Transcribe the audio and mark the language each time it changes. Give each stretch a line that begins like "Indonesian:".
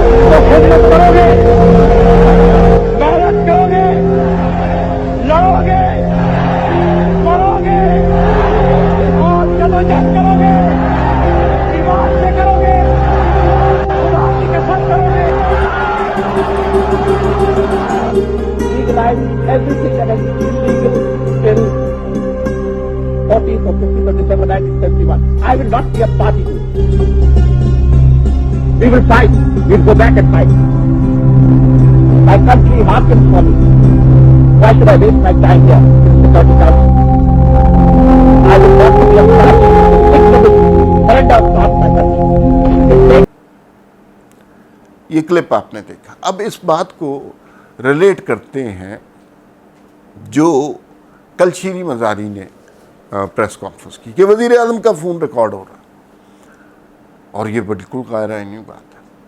Urdu: تو خدمت کرو گے، محنت کرو گے، لڑو گے، مرو گے، اور جدوجہد کرو گے، ایمان سے کرو گے، خدا کی قسم کرو گے.
English: Legalize everything that has been illegal till 14th or 15th of December 1971. I will not be a party to it. We will fight. We will go back and fight. My country hearkens for me. Why should I waste my time here in the 30,000? I will not be a party to surrender not my country.
Urdu: یہ clip آپ نے دیکھا. اب اس بات کو relate کرتے ہیں جو کل شیریں مزاری نے پریس کانفرنس کی کہ وزیر اعظم کا فون ریکارڈ ہو رہا، اور یہ بالکل غیر عینی بات ہے.